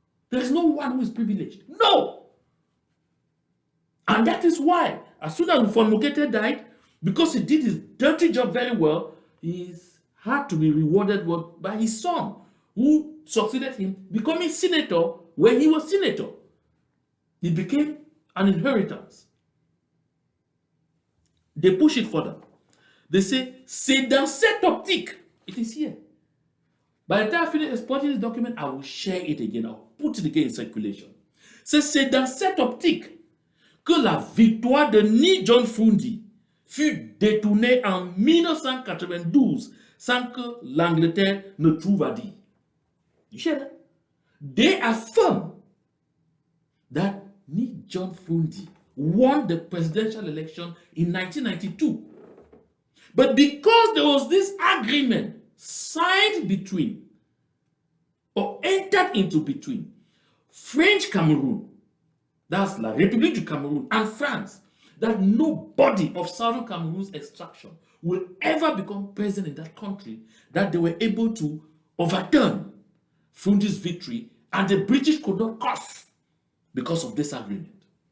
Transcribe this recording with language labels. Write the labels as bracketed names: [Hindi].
[English] There is no one who is privileged. No! And that is why, as soon as Mfon Mukete died, because he did his dirty job very well, he had to be rewarded by his son, who succeeded him, becoming senator when he was senator. It became an inheritance. They push it further. They say, [French] c'est dans cette optique. [English] It is here. By the time I finish exporting this document, I will share it again. I'll put it again in circulation. [French] C'est dans cette optique que la victoire de Ni John Fundi fut détournée en 1992 sans que l'Angleterre ne trouve à dire. [English] You hear that? They affirm that Ni John Fundi won the presidential election in 1992. But because there was this agreement signed between, or entered into between, French Cameroon, that's La République du Cameroun, and France, that nobody of Southern Cameroon's extraction will ever become president in that country, that they were able to overturn Fundi's victory, and the British could not cough because of this agreement.